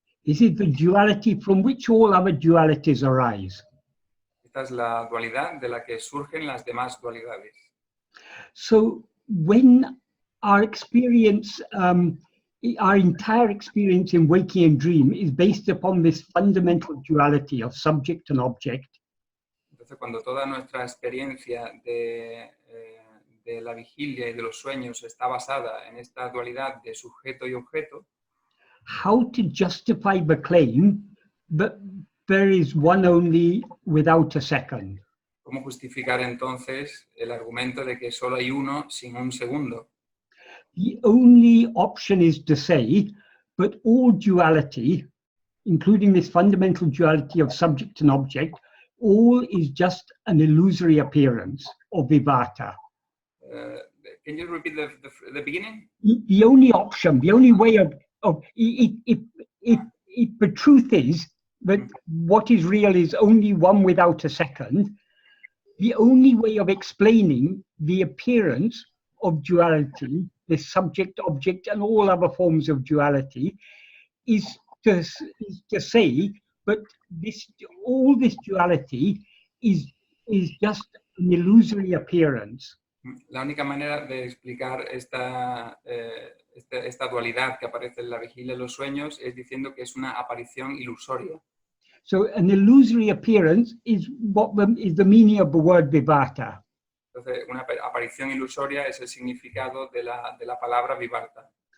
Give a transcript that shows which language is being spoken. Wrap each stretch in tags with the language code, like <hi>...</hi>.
<en>This is the duality from which all other dualities arise.</en> <es>Esta es la dualidad de la que surgen las demás dualidades.</es> <en>So when our experience, our entire experience in waking and dream is based upon this fundamental duality of subject and object.</en> <es>Entonces, cuando toda nuestra experiencia de la vigilia y de los sueños está basada en esta dualidad de sujeto y objeto,</es> <en>how to justify the claim that there is one only without a second?</en> <es>¿Cómo justificar entonces el argumento de que solo hay uno sin un segundo?</es> <en>The only option is to say, but all duality, including this fundamental duality of subject and object, all is just an illusory appearance of vivarta. Can you repeat the beginning? The only option, the only way of if the truth is that what is real is only one without a second, the only way of explaining the appearance of duality, the subject, object, and all other forms of duality, is to say, but all this duality is just an illusory appearance.</en> <es>La única manera de explicar esta dualidad que aparece en la vigilia y los sueños es diciendo que es una aparición ilusoria.</es> <en>So an illusory appearance is is the meaning of the word vivarta.</en> <es>Entonces, una aparición ilusoria es el significado de la palabra vivarta.</es>